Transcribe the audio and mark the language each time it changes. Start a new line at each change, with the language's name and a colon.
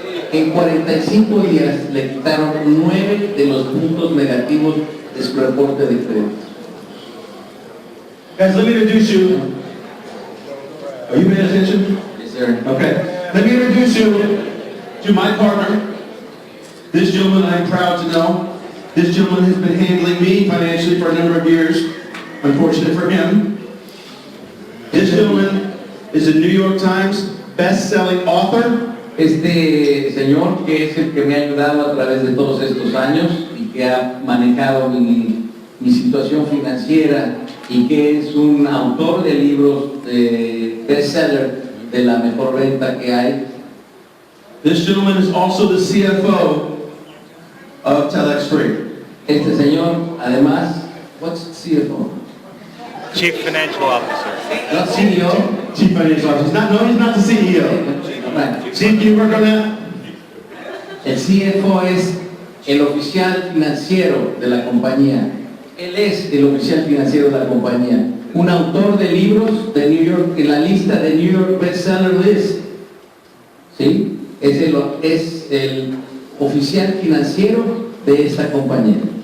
Spanish: En 45 días le quitaron 9 de los puntos negativos de su reporte de crédito.
English: Guys, let me introduce you. Are you paying attention? Yes, sir. Okay. Let me introduce you to my partner. This gentleman I'm proud to know. This gentleman has been handling me financially for a number of years, unfortunate for him. This gentleman is a New York Times best-selling author.
Spanish: Este señor, que es el que me ha ayudado a través de todos estos años y que ha manejado mi situación financiera y que es un autor de libros de bestseller de la mejor venta que hay.
English: This gentleman is also the CFO of TelexFREE.
Spanish: Este señor, además,
English: what's CFO? Chief Financial Officer. Not CEO. Chief Financial Officer. No, he's not the CEO. Right. Steve, can you work on that?
Spanish: El CFO es el oficial financiero de la compañía. Él es el oficial financiero de la compañía. Un autor de libros de New York, en la lista de New York Bestseller List. ¿Sí? Es el oficial financiero de esta compañía.